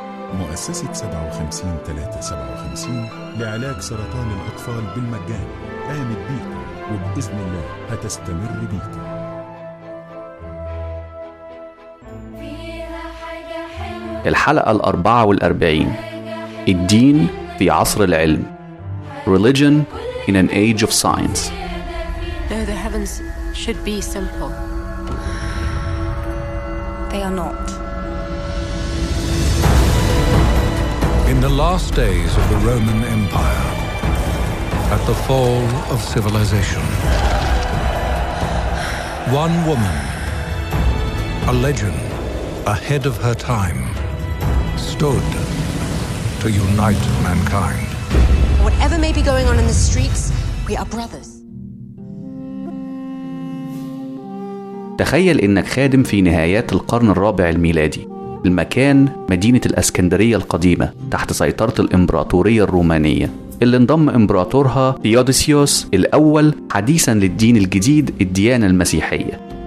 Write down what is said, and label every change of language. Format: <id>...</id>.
<ar>مؤسسة 57357 لعلاج سرطان الأطفال بالمجان قامت بيكم، وبإذن الله هتستمر بيكم. الحلقة 44، الدين في عصر العلم.</ar> <en>Religion in an age of science. Though the heavens should be simple, they are not. In the last days of the Roman Empire, at the fall of civilization, one woman, a legend, ahead of her time, stood to unite mankind. Whatever may be going on in the streets, we are brothers.</en> <ar>تخيل إنك خادم في نهايات القرن الرابع الميلادي. المكان مدينة الأسكندرية القديمة تحت سيطرة الإمبراطورية الرومانية، اللي انضم إمبراطورها ثيوديسيوس الأول حديثا للدين الجديد، الديانة المسيحية.</ar>